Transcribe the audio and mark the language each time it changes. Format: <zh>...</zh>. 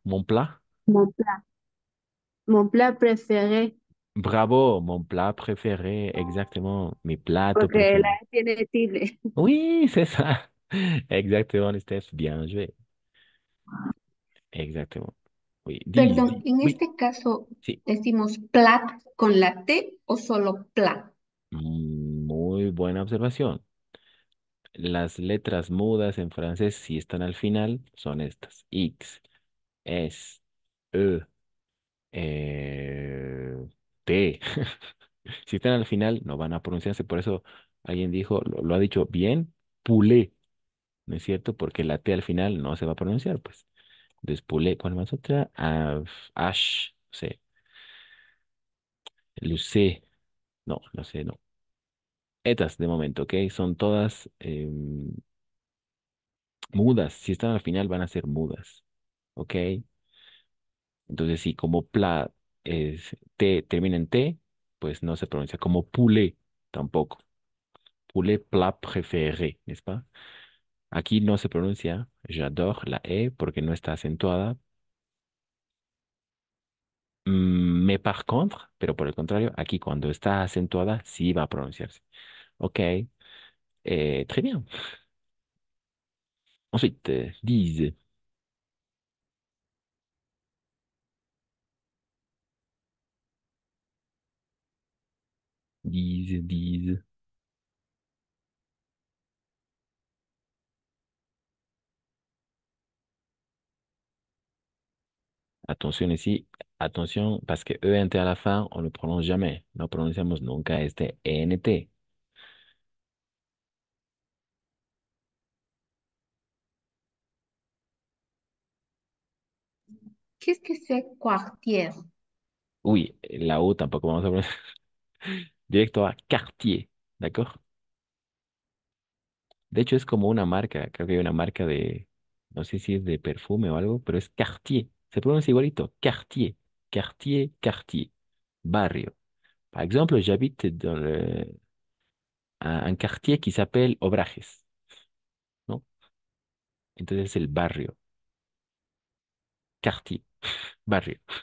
<fr>mon plat. Mon plat préféré. Bravo, mon plat préféré, exactement,</fr> <es>mi plato Porque la</es> <fr>préféré.</fr> <es>E tiene tilde.</es> <fr>Oui, c'est ça. Exactement, Steph, bien joué. Exactement. Oui, dis,</fr> <es>Perdón,</es> <fr>dis.</fr> <es>en</es> <fr>Oui,</fr> <es>este caso, sí. ¿decimos plat con la T o solo plat? Muy buena observación. Las letras mudas en francés, si están al final, son estas. X, S, E, T. Si están al final, no van a pronunciarse. Por eso alguien dijo, lo ha dicho bien, poulet, ¿no es cierto? Porque la T al final no se va a pronunciar, pues. Entonces, poulet, ¿cuál más otra? Ash, C, lucé, no, no sé, no. Estas de momento, ¿ok? Son todas mudas. Si están al final, van a ser mudas, ¿ok? Entonces, si como pla es T termina en T, pues no se pronuncia. Como poulet, tampoco.</es> <fr>Poulet plat préféré, ¿n'est-ce pas?</fr> <es>Aquí no se pronuncia j'adore la E porque no está acentuada.</es> <fr>Mais par contre,</fr> <es>pero por el contrario, aquí cuando está acentuada, sí va a pronunciarse.</es> <fr>Ok, très bien. Ensuite, dise, dise, dise. Attention ici, attention, parce que ENT à la fin, on ne prononce jamais.</fr> <es>No pronunciamos nunca este ENT.</es> <fr>Qu'est-ce que c'est quartier?</fr> <es>Uy, la U tampoco vamos a pronunciar. Directo a Cartier,</es> <fr>¿d'accord?</fr> <es>De hecho, es como una marca, creo que hay una marca No sé si es de perfume o algo, pero es quartier. Se pronuncia igualito. Quartier. Quartier, quartier. Barrio.</es> <fr>Par exemple, j'habite dans un quartier qui s'appelle Obrajes, ¿no?</fr> <es>Entonces es el barrio. Quartier. Barrio.</es>